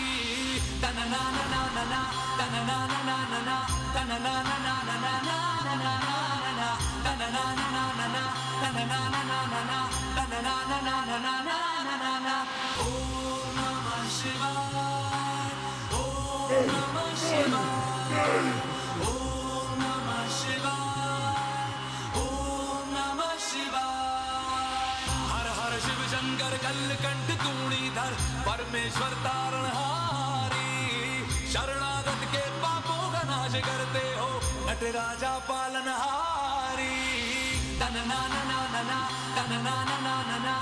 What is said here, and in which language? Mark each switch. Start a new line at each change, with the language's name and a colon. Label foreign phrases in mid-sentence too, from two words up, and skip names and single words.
Sanskrit: तन ना ना ना ना ना तन ना ना ना ना ना तन ना ना ना ना ना ना ना तन ना ना ना ना ना तन ना ना ना ना ना तन ना ना ना ना ना ना। ओम नमः शिवाय, ओम नमः शिवाय, ओम नमः शिवाय, ओम नमः शिवाय।
Hindi: हर हर शिव शंकर कलकंठ तूणीधर परमेश्वर तारणहारी शरणागत के पापों का नाश करते हो नटराजा पालनहारी। तन ना ना ना ना तन ना ना ना